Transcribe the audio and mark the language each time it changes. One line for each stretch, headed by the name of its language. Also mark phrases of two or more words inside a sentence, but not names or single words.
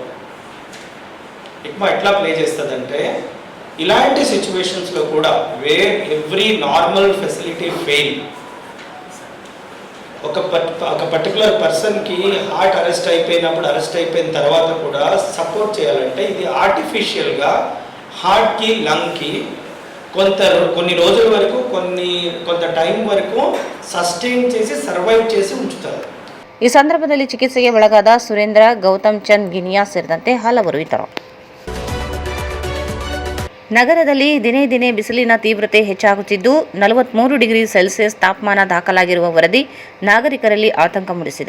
Telugu: ఇక్మో ఎట్లా ప్లే చేస్తుందంటే, ఇలాంటి సిచ్యువేషన్స్లో కూడా
English: where every normal facility fail, particular person heart arrest
Telugu: అయిపోయిన తర్వాత కూడా సపోర్ట్ చేయాలంటే ఇది ఆర్టిఫిషియల్గా హార్ట్కి, లంగ్కి కొన్ని రోజుల వరకు కొంత టైం వరకు సస్టైన్ చేసి సర్వైవ్ చేసి ఉంచుతారు.
Kannada: ಈ ಸಂದರ್ಭದಲ್ಲಿ ಚಿಕಿತ್ಸೆಗೆ ಒಳಗಾದ ಸುರೇಂದ್ರ, ಗೌತಮ್ ಚಂದ್ ಗಿನಿಯಾ ಸೇರಿದಂತೆ ಹಲವರು ಇದ್ದರು. ನಗರದಲ್ಲಿ ದಿನೇ ದಿನೇ ಬಿಸಿಲಿನ ತೀವ್ರತೆ ಹೆಚ್ಚಾಗುತ್ತಿದ್ದು 43
English: degree Celsius
Kannada: ತಾಪಮಾನ ದಾಖಲಾಗಿರುವ ವರದಿ ನಾಗರಿಕರಲ್ಲಿ ಆತಂಕ ಮೂಡಿಸಿದೆ.